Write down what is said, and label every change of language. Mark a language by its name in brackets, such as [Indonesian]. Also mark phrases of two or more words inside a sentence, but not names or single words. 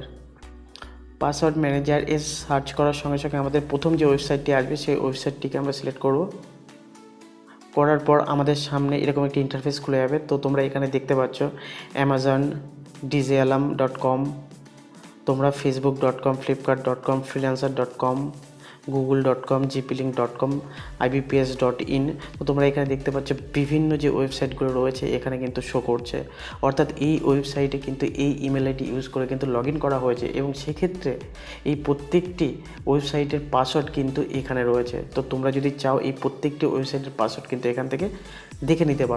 [English] password manager [Bangla] এর সার্চ করার সঙ্গে সঙ্গে আমাদের প্রথম যে ওয়েবসাইটটি আসবে সেই ওয়েবসাইটটিকে আমরা সিলেক্ট করব। করার পর আমাদের সামনে এরকম একটি ইন্টারফেস খুলে যাবে। তো তোমরা এখানে দেখতে পাচ্ছ অ্যামাজন, s𝐸𝐤𝐚𝐥, তোমরা facebook.com, flipkart.com, freelancer.com, google.com, gplink.com, ibps.in। তো তোমরা এখানে দেখতে পাচ্ছ বিভিন্ন যে ওয়েবসাইটগুলো রয়েছে এখানে কিন্তু শো করছে, অর্থাৎ এই ওয়েবসাইটে কিন্তু এই [English] email ID use [Bangla] করে কিন্তু [English] log in [Bangla] করা হয়েছে এবং সেক্ষেত্রে এই প্রত্যেকটি ওয়েবসাইটের পাসওয়ার্ড কিন্তু এখানে রয়েছে। তো তোমরা যদি চাও এই প্রত্যেকটি ওয়েবসাইটের পাসওয়ার্ড কিন্তু এখান থেকে দেখে নিতে পারো।